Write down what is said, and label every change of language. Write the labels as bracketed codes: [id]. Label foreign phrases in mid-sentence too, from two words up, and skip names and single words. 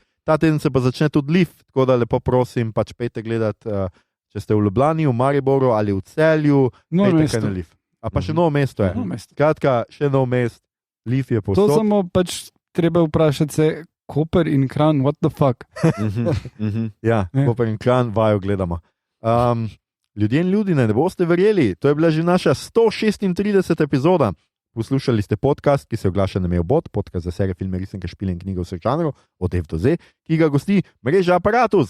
[sl] Ta teden se pa začne tudi Liv, tako da lepo prosim, pač pejte gledat, če ste v Ljubljani, v Mariboru ali v Celju, pejte kaj na Liv. A pa še Novo mesto je. Skratka, še Novo mesto, Liv je povsod. To samo pač treba vprašati se, Koper in Kranj, [en] what the fuck? [sl] Ja, Koper in Kranj, vajo gledamo. Ljudje in ljudine, ne boste verjeli, to je bila že naša 136. epizoda. Poslušali ste podcast, ki se oglaša na Mailbot, podcast za serije, filme, risanke, špile in knjige vseh žanrov, od F do Z, ki ga gosti mreža Aparatus.